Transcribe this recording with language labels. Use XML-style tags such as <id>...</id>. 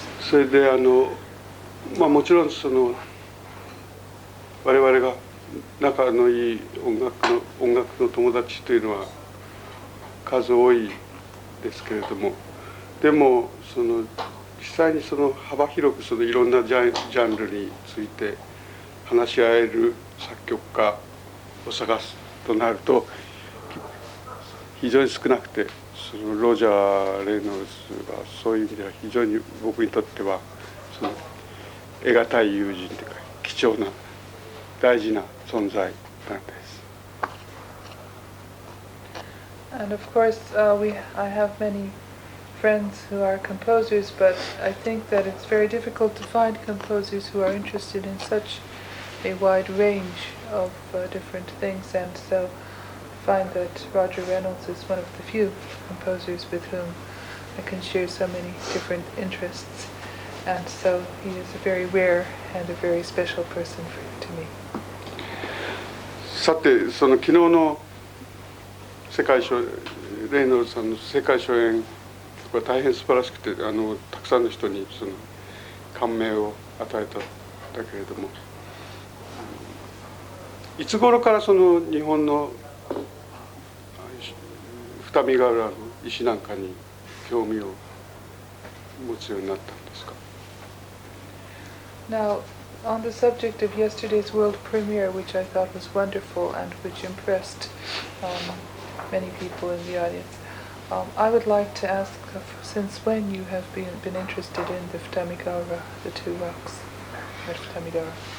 <ja>それでもちろんその我々が仲のいい音楽の友達というのは数多いですけれども、でもその実際にその幅広くそのいろんなジャンルについて話し合える作曲家を探すとなると非常に少なくて、そのロジャー・レイノルズはそういう意味では非常に僕にとってはその得難い友人というか貴重な大事な存在なんです。</ja> <en>And of course, I have many friends who are composers, but I think that it's very difficult to find composers who are interested in such a wide range of different things, and so I find that Roger Reynolds is one of the few composers with whom I can share so many different interests, and so he is a very rare and a very special person to me.</en> <ja>さて、その昨日の世界初レイノルズさんの世界初演は大変素晴らしくて、たくさんの人にその感銘を与えたんだけれども、いつ頃からその日本の二見ヶ浦の石なんかに興味を持つようになったんですか？</ja> <en>Now, on the subject of yesterday's world premiere, which I thought was wonderful and which impressed many people in the audience, I would like to ask since when you have been interested in the Futamigara, the two rocks at Futamigara?</en>